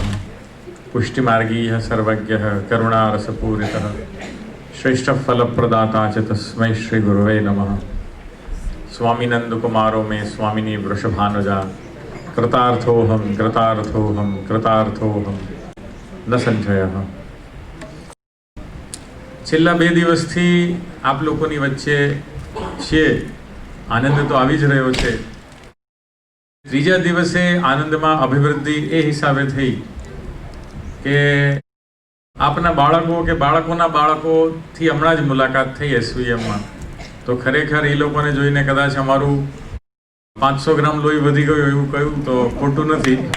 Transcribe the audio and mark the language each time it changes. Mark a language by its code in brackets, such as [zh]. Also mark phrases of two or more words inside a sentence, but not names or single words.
[sa] पुष्टिमार्गीयः सर्वज्ञः करुणारसपूरितः श्रेष्ठफलप्रदाता च तस्मै श्रीगुरवे नमः। स्वामिनन्दकुमारो मे स्वामिनी वृषभानुजा कृतार्थोऽहं कृतार्थोऽहं कृतार्थोऽहं न संशयः। [gu] છેલ્લા 2 દિવસથી આપ લોકોની વચ્ચે છીએ, આનંદ તો આવી જ રહ્યો છે। ત્રીજા દિવસે આનંદમાં અભિવૃદ્ધિ એ હિસાબે થઈ કે આપના બાળકો કે બાળકોના બાળકોથી હમણાં જ મુલાકાત થઈ એસવીએમમાં, તો ખરેખર એ લોકોને જોઈને કદાચ અમારું 500 ગ્રામ લોહી વધી ગયું એવું કહ્યું તો ખોટું નથી।